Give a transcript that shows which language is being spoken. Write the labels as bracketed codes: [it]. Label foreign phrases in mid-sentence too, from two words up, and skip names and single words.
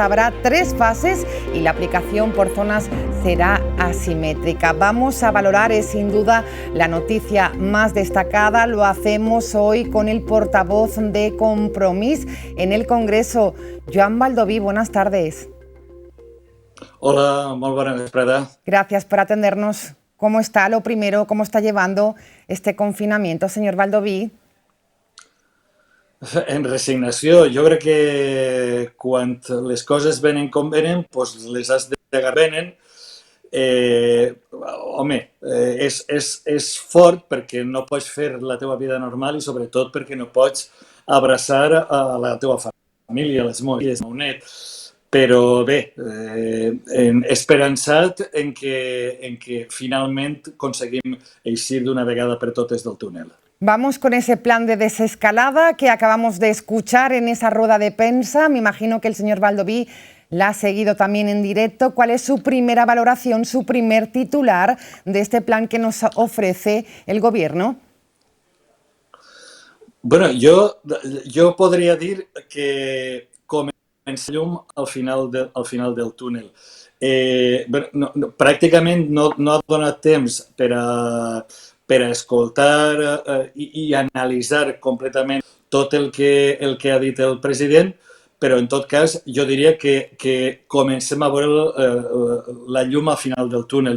[es] Habrá 3 fases y la aplicación por zonas será asimétrica. Vamos a valorar, es sin duda la noticia más destacada. Lo hacemos hoy con el portavoz de Compromís en el Congreso, Joan Baldoví. Buenas tardes. [ca] Hola, molt bona vesprada. [es] Gracias por atendernos. ¿Cómo está lo primero? ¿Cómo está llevando este confinamiento, señor Baldoví? [ca] En resignació. Jo crec que quan les coses venen com venen, doncs les has d'agarrar venen. És fort perquè no pots fer la teva vida normal i sobretot perquè no pots abraçar a la teva família, a les meves nets. Però bé, esperançat en que finalment aconseguim eixir d'una vegada per totes del túnel. [es] Vamos con ese plan de desescalada que acabamos de escuchar en esa rueda de prensa. Me imagino que el señor Baldoví la ha seguido también en directo. ¿Cuál es su primera valoración, su primer titular de este plan que nos ofrece el Gobierno? [ca] Bueno, jo podria dir que comença llum al final del túnel. Pràcticament no ha donat temps per a escoltar i analitzar completament tot el que ha dit el president, però en tot cas jo diria que comencem a veure la llum al final del túnel.